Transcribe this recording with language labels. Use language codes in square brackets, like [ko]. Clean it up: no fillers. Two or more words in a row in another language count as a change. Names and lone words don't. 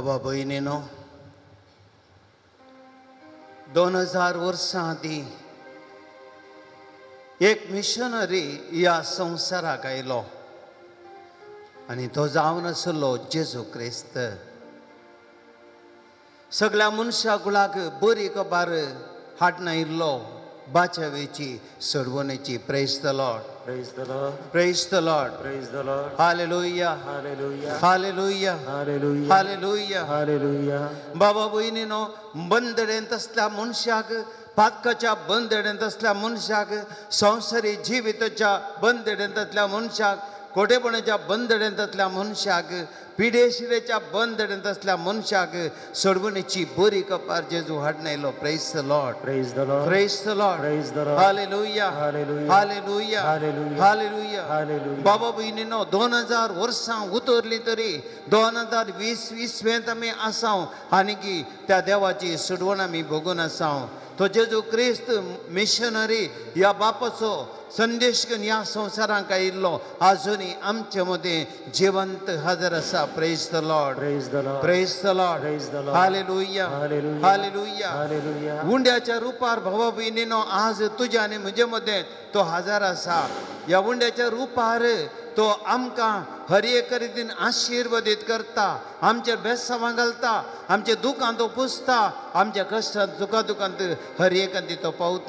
[kok] बहिणीनो, 2000 वर्सां आदी एक मिशनरी ह्या संवसाराक आयलो आनी तो जावन आसलो जेजू क्रिस्त. सगळ्या मनशा कुळाक बरी खबर हाडून आयिल्लो बाचवेची सोडवणेची. [en] Praise the Lord, Praise the Lord. Praise the Lord, Praise the Lord. हालेलुया, Hallelujah. हालेलुया, Hallelujah. हालेलुया. Hallelujah. [kok] बाबा भयणीनो, बंदडेंत असल्या मनशाक, पातकाच्या बंदडेंत असल्या मनशाक, संवसारी जिविताच्या बंदडेंत असल्या मनशाक, कोटेपणाच्या बंदडेंत असल्या मनशाक, पिडेशिरेच्या बंदडेंत असल्या मनशाक सोडवणेची बरी कपार जेजू हाडून आयलो. [en] Praise the Lord, Praise the Lord. Praise the Lord, Praise the Lord. हालेलुया, Hallelujah. हालेलुया, Hallelujah. हालेलुया. Hallelujah. [kok] बाबा भयणीनो, 2000 वर्सां उतरली तरी 2020 आमी आसाव आनी की त्या देवाची सोडवण आमी भोगून आसाव. तो जेजू क्रिस्त मिशनरी ह्या बापाचो संदेश घेवन ह्या संवसारांक आयिल्लो आजुनी आमचे मदें जिवंत हजर आसा. [en] Praise the Lord, Praise the Lord. Praise the Lord, Praise the Lord. हालेलुया, Hallelujah. हालेलुया. Hallelujah. [kok] उंड्याच्या रुपार भावा भयणीनो, आज तुज्या आनी म्हजे मदें तो हजर आसा. ह्या उंड्याच्या रुपार तो आमकां हर एक रितीन आशिर्वादीत करता, आमचेर बेसांवां घालता, आमचे दुखां तो पुसता, आमच्या कश्टांत दुखांत हर एकांती तो पावता.